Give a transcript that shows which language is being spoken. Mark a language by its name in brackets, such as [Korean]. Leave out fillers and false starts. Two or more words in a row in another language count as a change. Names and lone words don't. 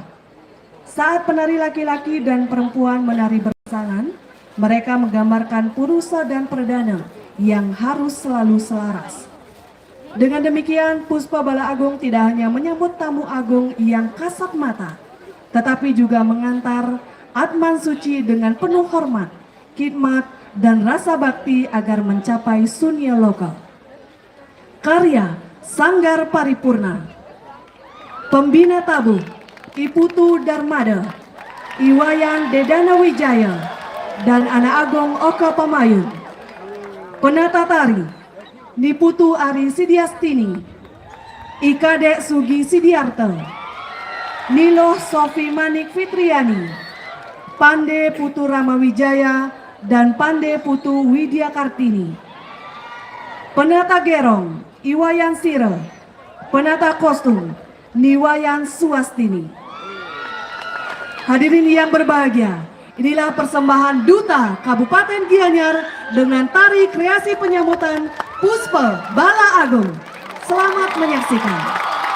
[Indonesian] Saat penari laki-laki dan perempuan menari berpasangan, mereka menggambarkan purusa dan perdana yang harus selalu selaras. Dengan demikian, Puspa Bala Agung tidak hanya menyambut tamu agung yang kasat mata, tetapi juga mengantar Atman suci dengan penuh hormat, khidmat, dan rasa bakti agar mencapai Sunya Loka. Karya Sanggar Paripurna, Pembina Tabuh Iputu Darmada, Iwayan Dedana Wijaya, dan Anak Agung Oka Pamayun. Penata tari Niputu Ari Sidiastini, Ikadek Sugi Sidiarta, Niloh Sofi Manik Fitriani, Pande Putu Rama Wijaya, dan Pande Putu Widya Kartini. Penata gerong Iwayan Sira, penata kostum Niwayan Suwastini. Hadirin yang berbahagia, inilah persembahan Duta Kabupaten Gianyar dengan tari kreasi penyambutan Puspa Bala Agung. Selamat menyaksikan.